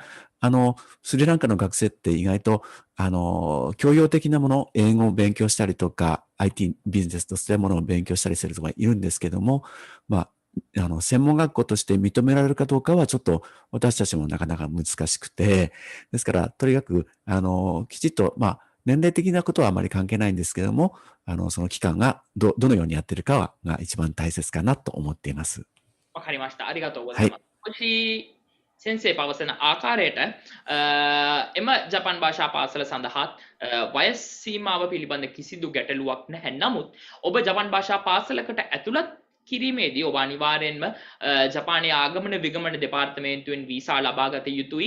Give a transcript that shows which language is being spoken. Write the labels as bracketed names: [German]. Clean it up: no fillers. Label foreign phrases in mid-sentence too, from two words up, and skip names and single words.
[Japanese] スリランカの学生って意外と、教養的なもの、英語を勉強したりとか、IT ビジネスとしてものを勉強したりする人がいるんですけども、専門学校として認められるかどうかはちょっと私たちもなかなか難しくて、ですから、とにかく、きちっと、年齢的なことはあまり関係ないんですけども、その期間がどのようにやってるかが一番大切かなと思っています。わかりました。ありがとうございます。 [Sinhala] 星先生 පවසන ආකාරයට එම ජපන් භාෂා පාසල සඳහා වයස් සීමාව පිළිබඳ කිසිදු ගැටලුවක් නැහැ. නමුත් ඔබ ජපන් භාෂා පාසලකට ඇතුළත් කිරීමේදී ඔබ අනිවාර්යෙන්ම ජපානයේ ආගමන විගමන දෙපාර්තමේන්තුවෙන් වීසා ලබා ගත යුතුයි.